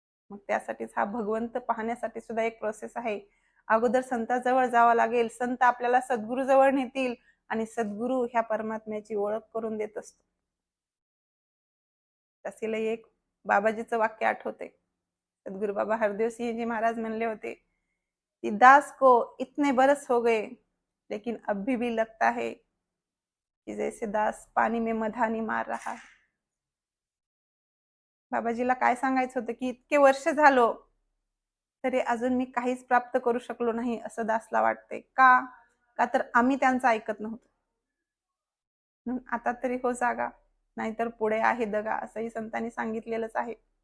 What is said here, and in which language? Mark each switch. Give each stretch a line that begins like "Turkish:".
Marathi: मग त्यासाठीच हा भगवंत पाहण्यासाठी सुद्धा एक प्रोसेस आहे. अगोदर संताजवळ जावं लागेल, संत आपल्याला सद्गुरू जवळ नेतील आणि सद्गुरू ह्या परमात्म्याची ओळख करून देत असतो. तसेला एक बाबाजीचं वाक्य आठवते.
Hindi: सद्गुरु बाबा हरदेव सिंह जी महाराज
Marathi: म्हणले होते कि
Hindi: दास को इतने बरस हो गए लेकिन अभी भी लगता है कि जैसे दास पानी में मधानी मार रहा है.
Marathi: बाबाजीला काय सांगायचं होतं की इतके वर्ष झालो तरी अजून मी काहीच प्राप्त करू शकलो नाही असं दासला वाटते. का? का तर आम्ही त्यांचं ऐकत नव्हतो. म्हणून आता तरी हो जागा, नाहीतर पुढे आहे दगा, असंही संतांनी सांगितलेलंच आहे.